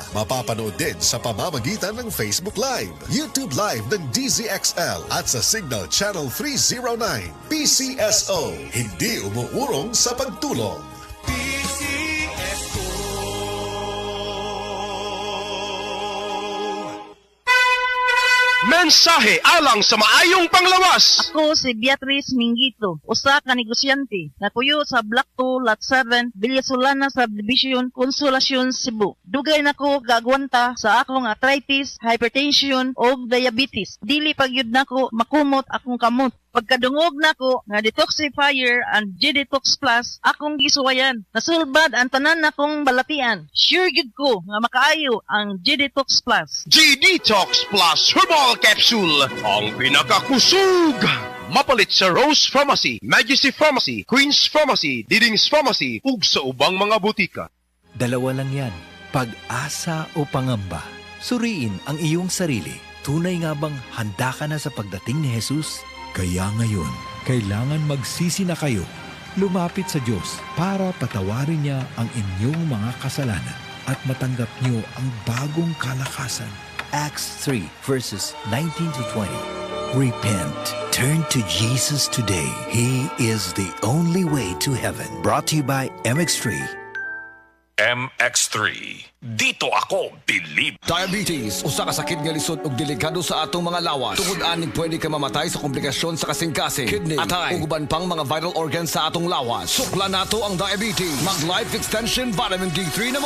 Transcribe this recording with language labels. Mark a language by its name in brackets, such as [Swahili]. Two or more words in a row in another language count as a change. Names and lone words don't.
[Filipino] Mapapanood din sa pamamagitan ng Facebook Live, YouTube Live ng DZXL at sa Signal Channel 309. PCSO, hindi umuurong sa pagtulong. [Cebuano] Mensahe alang sa maayong panglawas. Ako si Beatrice Mingito, usa ka negosyante na kuyo sa Block 2, Lot 7, Villasolana Subdivision, Consolacion, Cebu. Dugay nako gagwanta sa akong arthritis, hypertension o diabetes. Dili pagyud nako makumot akong kamot. Pagkadungog nako nga detoxifier and G-Detox Plus, akong gisuwayan. Nasulbad ang tanan nakong balatian. Sure gyud ko nga makaayo ang G-Detox Plus. G-Detox Plus Herbal Capsule, ang pinakakusog! Mapalit sa Rose Pharmacy, Majesty Pharmacy, Queen's Pharmacy, Diding's Pharmacy, ug sa ubang mga butika. [Filipino] Dalawa lang yan, pag-asa o pangamba. Suriin ang iyong sarili. Tunay nga bang handa ka na sa pagdating ni Jesus? Kaya ngayon, kailangan magsisi na kayo. Lumapit sa Diyos para patawarin niya ang inyong mga kasalanan at matanggap niyo ang bagong kalakasan. [English] Acts 3 verses 19 to 20. Repent. Turn to Jesus today. He is the only way to heaven. Brought to you by MX3. [Filipino] MX3. Dito ako, believe. [Cebuano] Diabetes, usa ka sakit nga lisod ug delikado sa atong mga lawas. Tungod aning pwede ka mamatay sa komplikasyon sa kasing-kasing, kidney, atay, ug uban pang mga [English] vital organs [Cebuano] sa atong lawas. Sukla nato ang diabetes. Mag Life Extension Vitamin D3 na mo.